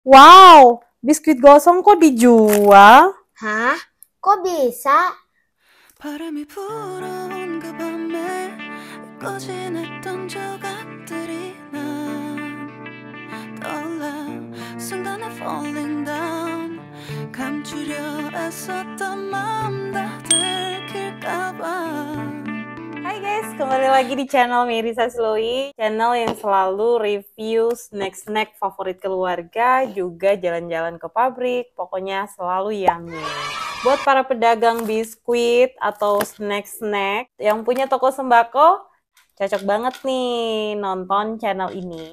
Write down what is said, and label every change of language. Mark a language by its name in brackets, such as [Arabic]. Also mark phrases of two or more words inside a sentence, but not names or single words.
[Indonesian] Wow, biskuit gosong kok dijual? Hah? Kok bisa? [Korean] 바람이 불어온 그 밤에 잊고 지냈던 조각들이 난 떠올라 순간에 [English] falling down [Korean] 감추려 애썼던 마음 다 들킬까봐 [Indonesian] Hai guys, kembali lagi di channel Mirisa Slowy, channel yang selalu review snack-snack favorit keluarga, juga jalan-jalan ke pabrik, pokoknya selalu yummy. Buat para pedagang biskuit atau snack-snack yang punya toko sembako, cocok banget nih nonton channel ini.